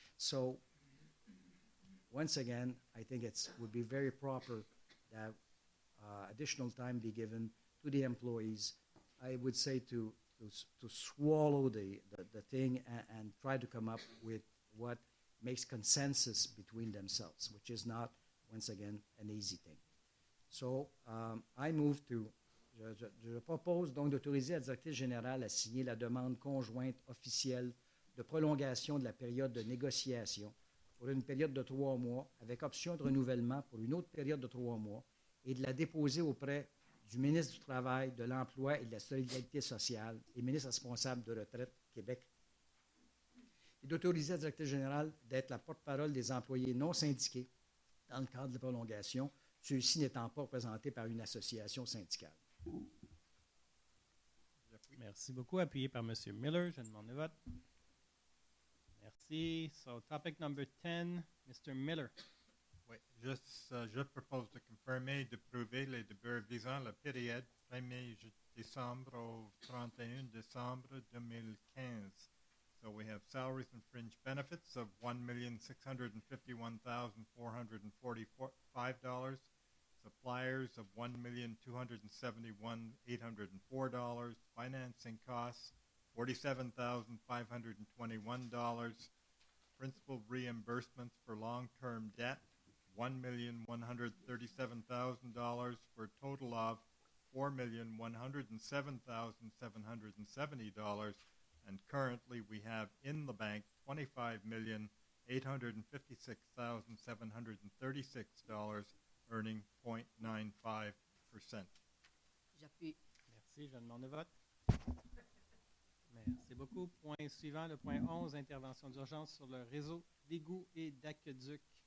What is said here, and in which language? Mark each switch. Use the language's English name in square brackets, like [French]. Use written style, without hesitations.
[English] So, once again, I think it would be very proper that additional time be given to the employees. I would say to swallow the thing and try to come up with what makes consensus between themselves, which is not, once again, an easy thing. So, I move to, [French] je propose donc d'autoriser la directrice générale à signer la demande conjointe officielle de prolongation de la période de négociation pour une période de 3 mois, avec option de renouvellement pour une autre période de 3 mois, et de la déposer auprès du ministre du Travail, de l'Emploi et de la Solidarité sociale et ministre responsable de retraite Québec, et d'autoriser la directrice générale d'être la porte-parole des employés non syndiqués dans le cadre de la prolongation, ceux-ci n'étant pas représentés par une association syndicale. Merci beaucoup. Appuyé par M. Miller. Je demande le vote. Merci. [English] So, topic number 10, Mr. Miller. [French] Oui, je propose de confirmer, d'approuver les débuts visant la période 1er décembre au 31 décembre 2015. [English] So we have salaries and fringe benefits of $1,651,445, suppliers of $1,271,804, financing costs $47,521, principal reimbursements for long-term debt $1,137,000, for a total of $4,107,770, And currently, we have in the bank $25,856,736, earning 0.95%. [French] J'appuie. Merci, je demande le vote. Merci beaucoup. Point suivant, le point 11, intervention d'urgence sur le réseau d'égouts et d'aqueducs.